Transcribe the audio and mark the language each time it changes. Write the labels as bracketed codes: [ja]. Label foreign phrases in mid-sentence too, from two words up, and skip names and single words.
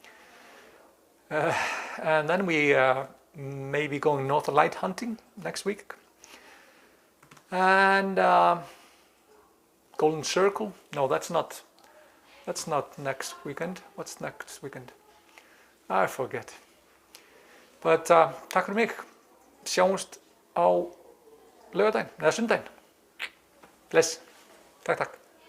[en] And then we may be going Northern Light hunting next week. And Golden Circle, no, that's not next weekend. What's next weekend? I forget. But [is] takk fyrir mig. Sjáumst á laugardaginn eða sundaginn. Bless. Takk.